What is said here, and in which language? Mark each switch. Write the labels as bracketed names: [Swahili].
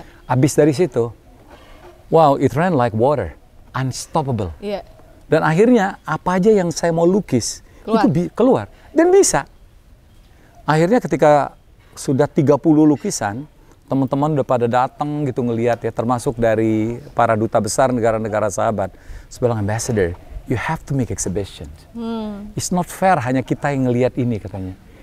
[Indonesian] Abis dari situ, [English] wow, it ran like water, unstoppable. [Indonesian] Dan akhirnya apa aja yang saya mau lukis Keluar. itu keluar dan bisa. Akhirnya ketika sudah 30 lukisan, teman-teman udah pada datang gitu ngelihat ya, termasuk dari para duta besar negara-negara sahabat. Sebilang, [English] ambassador, you have to make exhibition. It's not fair [Indonesian] hanya kita yang ngelihat ini, katanya.